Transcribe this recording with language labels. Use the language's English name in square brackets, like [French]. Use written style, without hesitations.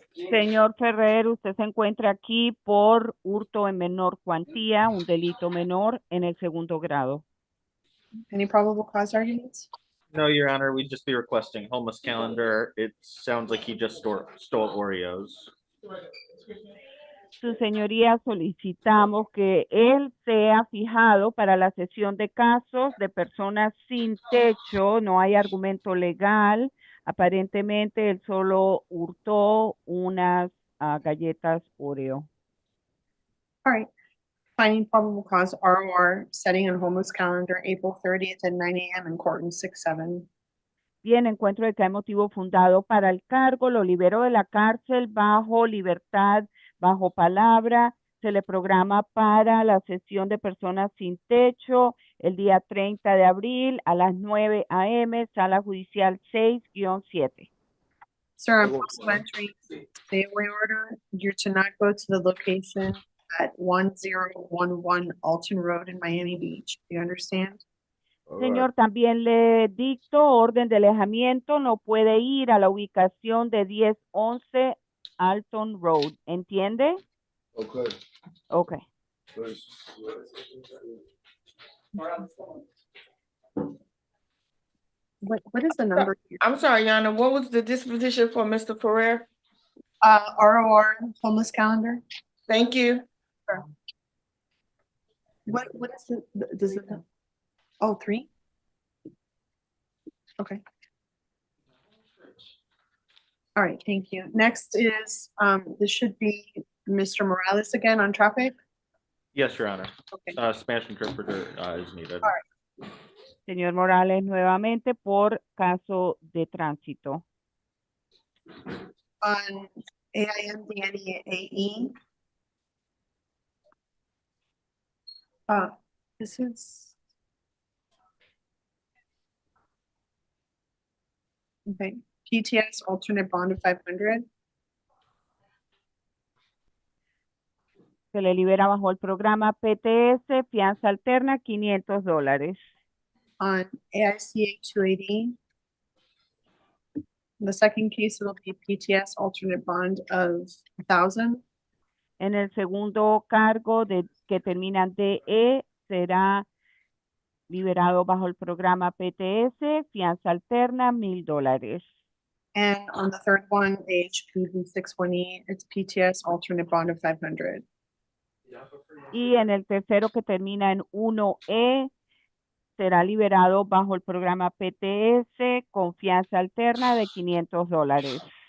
[Spanish] Señor Ferrer, usted se encuentra aquí por hurto en menor cuantía, un delito menor en el segundo grado. [English] Any probable cause arguments? No, Your Honor, we'd just be requesting homeless calendar. It sounds like he just stole Oreos. [Spanish] Su señoría, solicitamos que él sea fijado para la sesión de casos de personas sin techo. No hay argumento legal. Aparentemente, él solo hurtó unas galletas Oreo. [English] All right. Finding probable cause ROR setting on homeless calendar April 30th at 9 a.m. in court in 6-7. [Spanish] Bien, encuentro de que hay motivo fundado para el cargo, lo libero de la cárcel bajo libertad, bajo palabra, se le programa para la sesión de personas sin techo el día 30 de abril a las 9 a.m., sala judicial 6-7. [English] Sir, I'm also entering stay away order. You're to not go to the location at 1011 Alton Road in Miami Beach. Do you understand? [Spanish] Señor, también le dicto orden de alejamiento, no puede ir a la ubicación de 1011 Alton Road, ¿entiende? [English] Okay. Ok. What is the number here? I'm sorry, Your Honor, what was the disposition for Mr. Ferrer? ROR homeless calendar? Thank you. What is it? Does it? Oh, 3? Okay. All right, thank you. Next is, this should be Mr. Morales again on traffic. Yes, Your Honor. Okay. Spanish interpreter is needed. All right. [Spanish] Señor Morales, nuevamente por caso de tránsito. [English] On AIMDNEAE. This is. Okay, PTS alternate bond of 500. [Spanish] Se le libera bajo el programa PTS, fianza alterna, $500. [English] On AICA 280. The second case, it'll be PTS alternate bond of 1,000. [Spanish] En el segundo cargo que termina en DE, será liberado bajo el programa PTS, fianza alterna, $1,000. [English] And on the third one, AHPV 618, it's PTS alternate bond of 500. [Spanish] Y en el tercero que termina en 1E, será liberado bajo el programa PTS con fianza alterna de $500.